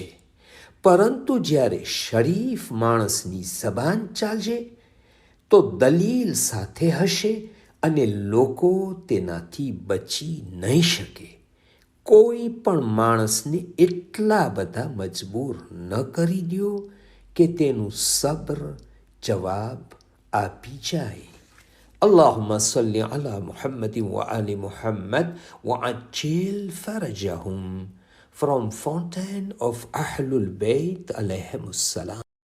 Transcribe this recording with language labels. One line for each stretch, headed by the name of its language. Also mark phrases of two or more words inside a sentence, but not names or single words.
Gujarati: પરંતુ જ્યારે શરીફ માણસની જબાન ચાલશે તો દલીલ સાથે હશે અને લોકો તેનાથી બચી નહીં શકે. કોઈ પણ માણસને એટલા બધા મજબૂર ન કરી દો કે તેનું સબ્ર જવાબ આપી જાય.
Arabic: اللهم صل على محمد وآل محمد وعجل فرجهم.
English: From Fountain of Ahlul Bayt
Arabic: عليهم السلام.